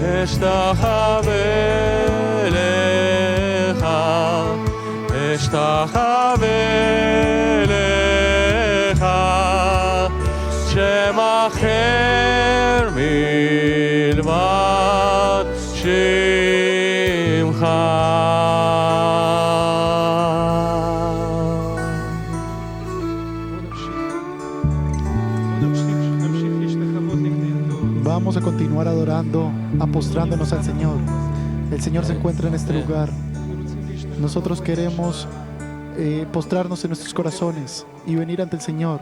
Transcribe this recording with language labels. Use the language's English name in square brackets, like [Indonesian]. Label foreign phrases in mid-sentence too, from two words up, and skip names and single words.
[Hebrew] אשתחווה לך, אשתחווה לך, שם אחר מלבד שמך. [Spanish] Vamos a continuar adorando, apostrándonos al Señor. El Señor se encuentra en este lugar. Nosotros queremos postrarnos en nuestros corazones y venir ante el Señor.